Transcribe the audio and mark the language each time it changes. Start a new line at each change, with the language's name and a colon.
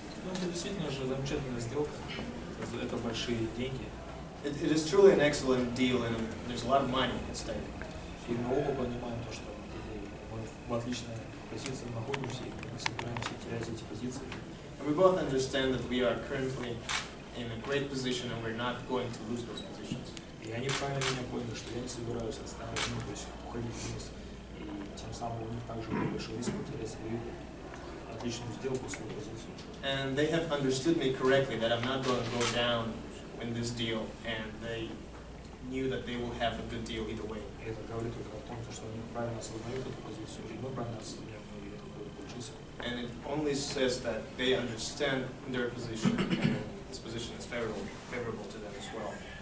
Russian: Это действительно же замечательная сделка. Это большие деньги.
English: It is truly an excellent deal, and there's a lot of money at stake.
Russian: И мы оба понимаем то, что мы в отличной позиции находимся, и мы не собираемся терять эти позиции.
English: And we both understand that we are currently in a great position, and we're not going to lose those positions.
Russian: И они правильно меня поняли, что я не собираюсь отстаивать, то есть уходить вниз. И тем самым у них также больше риск потерять свою отличную сделку, свою позицию.
English: And they have understood me correctly that I'm not going to go down in this deal, and they knew that they will have a good deal either way.
Russian: И это говорит только о том, что они правильно осознают эту позицию, и мы правильно осознаем, и это будет получиться.
English: And it only says that they understand their position, and this position is favorable to them as well.